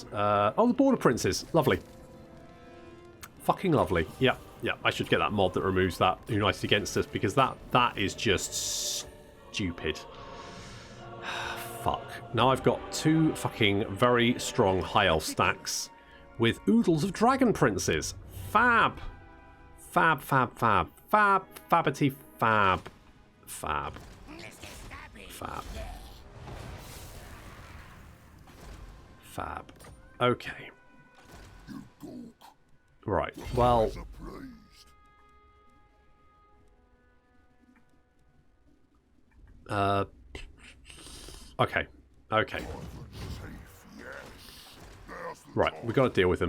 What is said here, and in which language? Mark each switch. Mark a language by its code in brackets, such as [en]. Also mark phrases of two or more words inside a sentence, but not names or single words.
[en] Oh, the Border Princes. Lovely. Fucking lovely. Yeah, I should get that mod that removes that United against us, because that is just stupid. Fuck. Now I've got two fucking very strong high elf stacks with oodles of dragon princes. Fab. Fab, fab, fab. Fab, fabbity, fab. Fab. Fab. Fab. Okay. Right, well... Okay. Right, we've got to deal with them.